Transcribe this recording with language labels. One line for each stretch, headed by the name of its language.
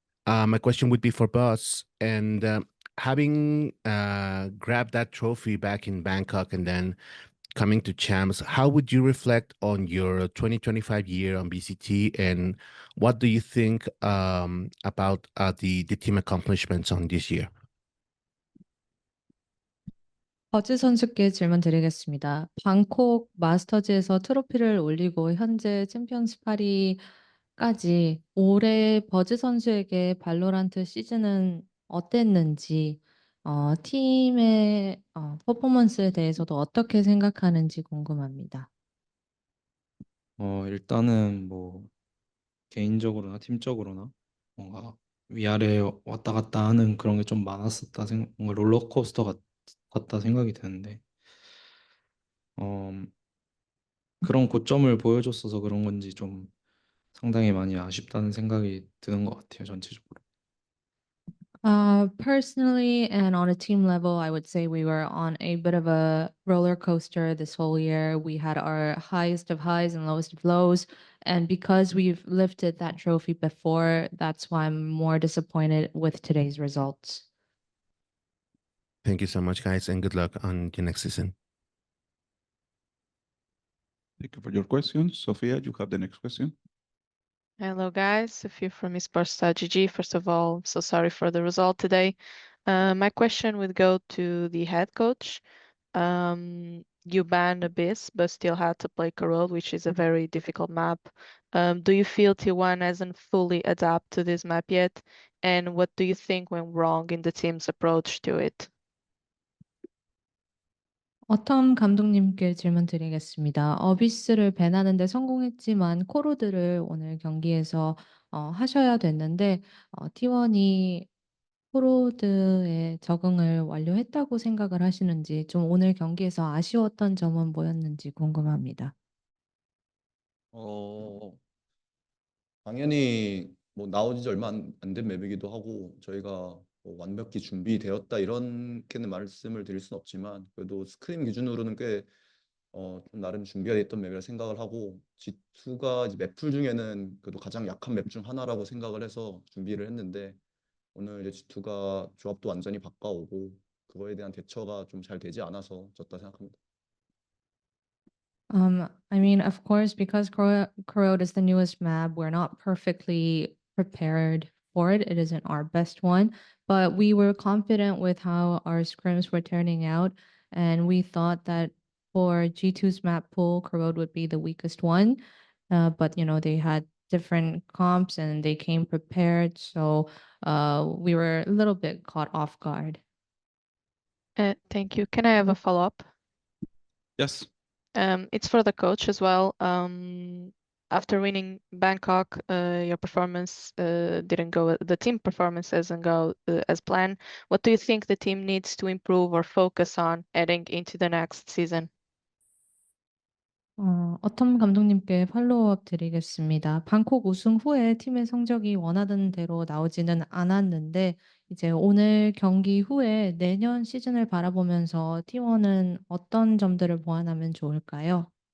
English: My question would be for Buzz, and having grabbed that trophy back in Bangkok and then coming to champs, how would you reflect on your 2025 year on BCT, and what do you think about the team accomplishments on this year?
Korean: 버즈 선수께 질문 드리겠습니다. 방콕 마스터즈에서 트로피를 올리고 현재 챔피언스 파리까지 올해 버즈 선수에게 발로란트 시즌은 어땠는지, 팀의 퍼포먼스에 대해서도 어떻게 생각하는지 궁금합니다. 일단은 뭐 개인적으로나 팀적으로나 뭔가 위아래 왔다 갔다 하는 그런 게 좀 많았었다 뭔가 롤러코스터 같다 생각이 드는데 그런 고점을 보여줬어서 그런 건지 좀 상당히 많이 아쉽다는 생각이 드는 것 같아요, 전체적으로.
English: Personally and on a team level, I would say we were on a bit of a roller coaster this whole year. We had our highest of highs and lowest of lows. And because we've lifted that trophy before, that's why I'm more disappointed with today's results. Thank you so much, guys, and good luck on your next season. Thank you for your question. Sophia, you have the next question. Hello guys, Sophia from esports.gg. First of all, I'm so sorry for the result today. My question would go to the head coach. You banned Abyss, but still had to play Corel, which is a very difficult map. Do you feel T1 hasn't fully adapted to this map yet? And what do you think went wrong in the team's approach to it?
Korean: 어텀 감독님께 질문 드리겠습니다. 어비스를 밴하는 데 성공했지만 코로드를 오늘 경기에서 하셔야 됐는데 T1이 코로드에 적응을 완료했다고 생각을 하시는지, 좀 오늘 경기에서 아쉬웠던 점은 뭐였는지 궁금합니다. 어, 당연히 뭐 나온 지 얼마 안 된 맵이기도 하고 저희가 뭐 완벽히 준비되었다 이렇게는 말씀을 드릴 수는 없지만 그래도 스크림 기준으로는 꽤 좀 나름 준비가 됐던 맵이라 생각을 하고 G2가 이제 맵풀 중에는 그래도 가장 약한 맵 중 하나라고 생각을 해서 준비를 했는데 오늘 이제 G2가 조합도 완전히 바꿔오고 그거에 대한 대처가 좀 잘 되지 않아서 졌다 생각합니다.
English: I mean, of course, because Corode is the newest map, we're not perfectly prepared for it. It isn't our best one, but we were confident with how our scrims were turning out, and we thought that for G2's map pool, Corode would be the weakest one. But you know, they had different comps and they came prepared, so we were a little bit caught off guard. Thank you. Can I have a follow-up? Yes. It's for the coach as well. After winning Bangkok, your performance didn't go, the team performance doesn't go as planned. What do you think the team needs to improve or focus on heading into the next season?
Korean: 어텀 감독님께 팔로우업 드리겠습니다. 방콕 우승 후에 팀의 성적이 원하던 대로 나오지는 않았는데 이제 오늘 경기 후에 내년 시즌을 바라보면서 T1은 어떤 점들을 보완하면 좋을까요?